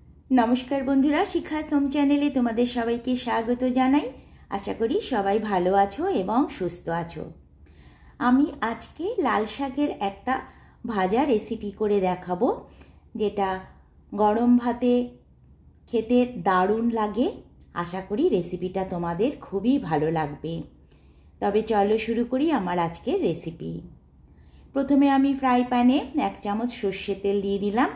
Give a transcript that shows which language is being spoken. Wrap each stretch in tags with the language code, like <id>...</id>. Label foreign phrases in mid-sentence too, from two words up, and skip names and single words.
<bn>নমস্কার বন্ধুরা শিক্ষাশ্রম চ্যানেলে তোমাদের সবাইকে স্বাগত জানাই। আশা করি সবাই ভালো আছো এবং সুস্থ আছো। আমি আজকে লাল শাকের একটা ভাজা রেসিপি করে দেখাব যেটা গরম ভাতে খেতে দারুণ লাগে। আশা করি রেসিপিটা তোমাদের খুবই ভালো লাগবে। তবে চলো শুরু করি আমার আজকের রেসিপি। প্রথমে আমি</bn> <en>fry pan</en> <bn>1 চামচ সর্ষের তেল দিয়ে দিলাম।</bn>